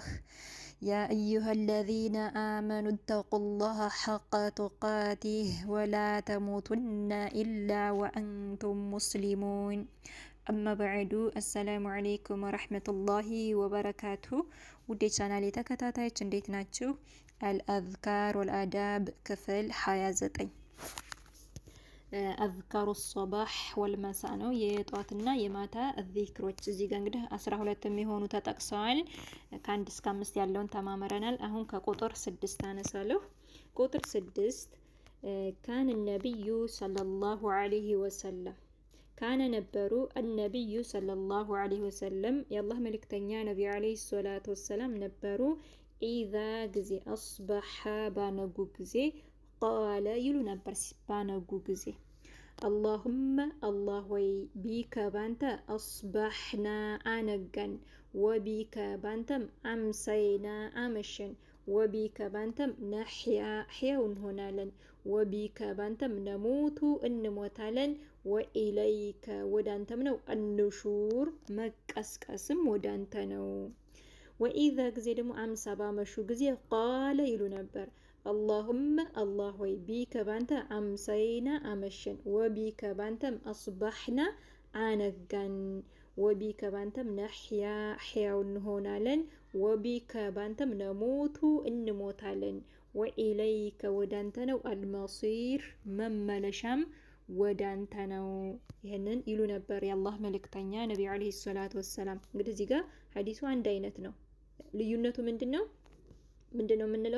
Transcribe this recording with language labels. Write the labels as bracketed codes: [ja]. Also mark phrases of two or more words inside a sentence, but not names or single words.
[ar] يا أيها الذين آمنوا اتقوا الله حق تقاته ولا تموتن إلا وأنتم مسلمون. أما بعد، السلام عليكم ورحمة الله وبركاته. [am] ودي ቻናሌ ተከታታዮች እንዴት ናችሁ? [ar] الأذكار والآداب [am] ክፍል 29 [ar] أذكار الصباح والمساء [am] ነው የጧትና የማታ ዚክሮች። እዚህ ጋር እንግዲህ 12 የሚሆኑ ተጠቅሰዋል። ከ1 እስከ 5 ያለውን ተማመረናል። አሁን ከቁጥር 6 አነሳለሁ። ቁጥር 6 [ar] كان النبي صلى الله عليه وسلم [am] ካነ ነበሩ [ar] النبي صلى الله عليه وسلم [am] የአላህ መልእክተኛ ነብዩ [ar] عليه الصلاة وسلم [am] ነበሩ። ኢዛ ጊዜ አስበሐ ባነጉ ጊዜ ቃለ ይሉ ነበር ባነጉ ጊዜ [ar] اللهم الله [am] ወይ ቢከ ባንተ አስበሕና አነጋን ወቢከ ባንተም አምሰይና አመሸን ወቢከ ባንተም ነሕያ ሕያው እንሆናለን ወቢከ ባንተም ነሙቱ እንሞታለን ወኢለይከ ወዳንተም ነው አንሹር መቀስቀስም ወዳንተ ነው። ወኢዛ ጊዜ ደግሞ አምሳ ባመሹ ጊዜ ቃለ ይሉ ነበር اللهم الله ወይ ቢከ ባንተ አምሰይና አመሸን ወቢከ ባንተም አስበሕና አነጋን ወቢከ ባንተም ነሕያ ሕያው እንሆናለን ወቢከ ባንተም ነሙቱ እንሞታለን ወኢለይከ ወዳንተ ነው አልመሲር መመለሻም ወዳንተ ነው። ይሄንን ይሉ ነበር የአላህ መልእክተኛ ነብዩ [ar] عليه الصلاة وسلم። [am] እንግዲህ እዚህ ጋር ሐዲሱ አንድ አይነት ነው። ልዩነቱ ምንድነው የምንለው?